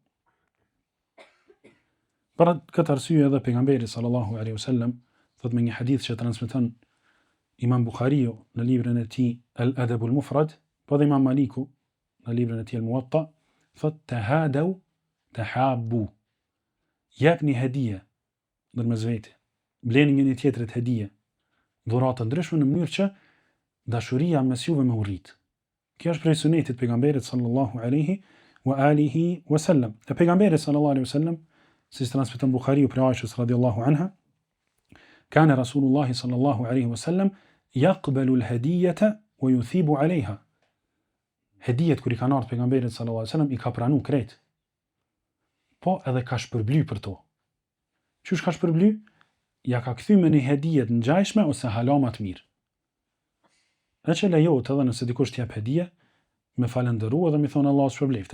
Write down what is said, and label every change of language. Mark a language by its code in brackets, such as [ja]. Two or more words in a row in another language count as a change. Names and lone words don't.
[sq] Për këtë arsye edhe pejgamberi [ar] صلى الله عليه وسلم [sq] thot me një hadith që transmeton Imam Buhariu në librin e tij Al-Adab al-Mufrad, po dhe Imam Maliku në librin e tij Al-Muwatta, thot [ar] تهادوا تحابوا. [sq] Jepni hedije ndërmes vete. Bleni një tjetrit hedije, dhurata ndryshme në mënyrë që dashuria mes juve më urrit. Kjo është prej sunetit pejgamberit [ar] صلى الله عليه وآله وسلم. [sq] E pejgamberi [ar] صلى الله عليه وسلم [sq] si transmeton Buhariu për Aishës [ar] رضي الله عنها كان رسول الله صلى الله عليه وسلم يقبل الهدية ويثيب عليها. [sq] Hedijet kur i kanë ardhur pejgamberit [ar] صلى الله عليه وسلم [sq] i ka pranu krejt. Po edhe ka shpërbly për to. Qysh ka shpërbly? Ja ka kthy me një hedije të ngjashme ose halama të mirë. E që lejohet edhe nëse dikush t'jap hedije, me falendëru edhe me thonë Allahu shpërbleft.